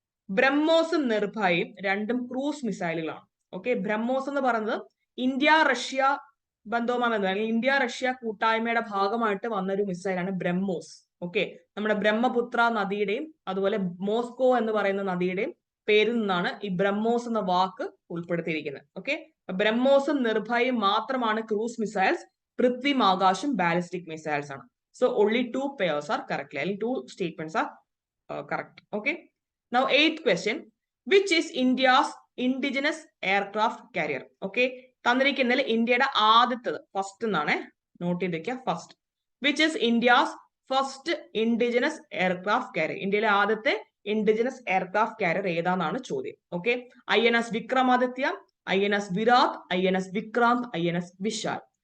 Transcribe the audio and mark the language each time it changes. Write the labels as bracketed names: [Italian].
[Malayalam] ബ്രഹ്മോസും നിർഭയും രണ്ടും cruise മിസൈലുകളാണ്. Okay, BrahMos എന്ന് പറയുന്നത് ഇന്ത്യ റഷ്യ ബന്ധവുമായി ബന്ധം, ഇന്ത്യ റഷ്യ കൂട്ടായ്മയുടെ ഭാഗമായിട്ട് വന്നൊരു മിസൈലാണ് ബ്രഹ്മോസ്. ഓക്കെ, നമ്മുടെ ബ്രഹ്മപുത്ര നദിയുടെയും അതുപോലെ മോസ്കോ എന്ന് പറയുന്ന നദിയുടെയും പേരിൽ നിന്നാണ് ഈ ബ്രഹ്മോസ് എന്ന വാക്ക് ഉൾപ്പെടുത്തിയിരിക്കുന്നത്. ഓക്കെ, ബ്രഹ്മോസും നിർഭയും മാത്രമാണ് ക്രൂസ് മിസൈൽസ്. പൃഥ്വിയും ആകാശും ബാലിസ്റ്റിക് മിസൈൽസ് ആണ്. [English] So only 2 pairs are correct, അല്ലെങ്കിൽ 2 statements are correct. Okay, now 8th question, which is India's indigenous aircraft carrier? [Malayalam] Okay, തന്നിരിക്കുന്നതിൽ ഇന്ത്യയുടെ ആദ്യത്തത്, ഫസ്റ്റ് എന്നാണ് നോട്ട് ചെയ്ത് വെക്കുക, first. [English] Which is India's first indigenous aircraft carrier? [Malayalam] ഇന്ത്യയിലെ ആദ്യത്തെ indigenous aircraft carrier ഏതാണെന്നാണ് ചോദ്യം. Okay, INS Vikramaditya, INS Virat, INS Vikrant, INS Vishal.